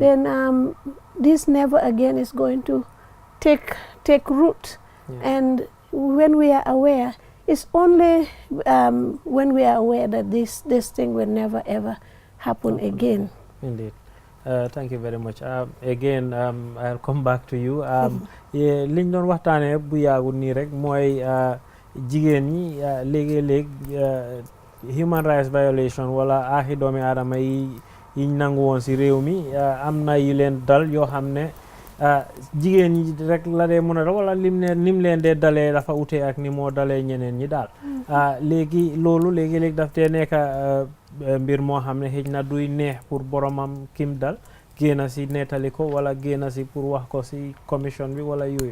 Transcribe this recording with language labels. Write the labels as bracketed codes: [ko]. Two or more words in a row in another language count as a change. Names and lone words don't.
[en] Then this never again is going to take root. And when we are aware, it's only when we are aware that this thing will never ever happen again. Indeed. Thank you very much. Again, I'll come back to you. [wo] Liñ doon waxtaanee bu yàggul nii rek mooy jigéen ñi léegi-léeg [en] human rights violation [wo] wala aaxi doomi aadama yiñ nangu woon si réew mi am na yu leen dal yoo xam ne jigéen ñi rek la dee mën a dal wala nim leen dee dalee dafa ute ak ni moo dalee ñeneen ñi daal. Léegi loolu léegi-léeg daf dee nekk mbir moo xam ne xëj na duy neex pour boromam kim dal génn si nettali ko wala génn si pour wax ko si commission bi wala yooyu.